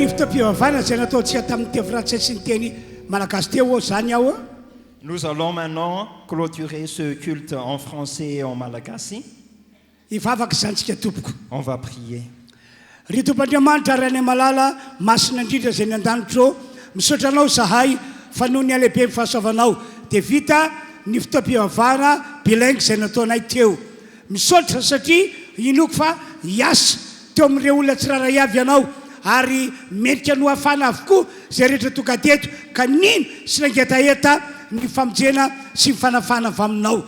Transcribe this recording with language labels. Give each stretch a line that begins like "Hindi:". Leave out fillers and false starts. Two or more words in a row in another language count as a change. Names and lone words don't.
Malagasy: fitaom-pivavana zay nataontsika tamin'ny teo frantsay sy ny teny malagasy teo zany aho.
French: Nous allons maintenant clôturer ce culte en français et en malagasy.
Malagasy: Ivavaka zantsika tompoko.
French: On va prier.
Malagasy: Ry Tompoandriamanitra ray ny malala masina indrindra zay ny an-danitro misaotra anao zahay fa noho ny alehibe ny fahasoavanao dia vita ny fitaom-pivavana bilingue zay nataonay teo. Misaotra satria inoko fa hiasa teo amin'ireo olona tsiraray avy ianao ary mendrika no hafana avokoa zay rehetra tonga teto ka nino sy nangetaheta ny famonjena sy mifanafana avy aminao.